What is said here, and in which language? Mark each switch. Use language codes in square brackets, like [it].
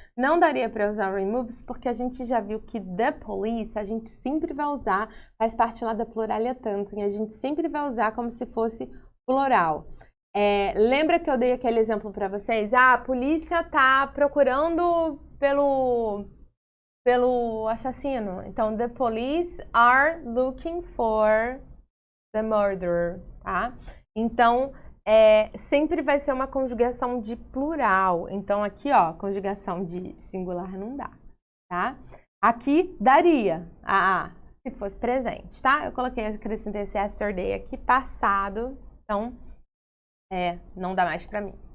[pt] Não daria para usar removes porque a gente já viu que [en] the police [pt] a gente sempre vai usar, faz parte lá da pluralia tantum, e a gente sempre vai usar como se fosse plural. Lembra que eu dei aquele exemplo para vocês? A polícia tá procurando pelo assassino. [en] Então, the police are looking for the murderer, tá? [pt] Então, sempre vai ser uma conjugação de plural. Então, aqui, ó, conjugação de singular não dá, tá? Aqui, daria, se fosse presente, tá? Eu acrescentei esse yesterday aqui, passado, então, não dá mais pra mim.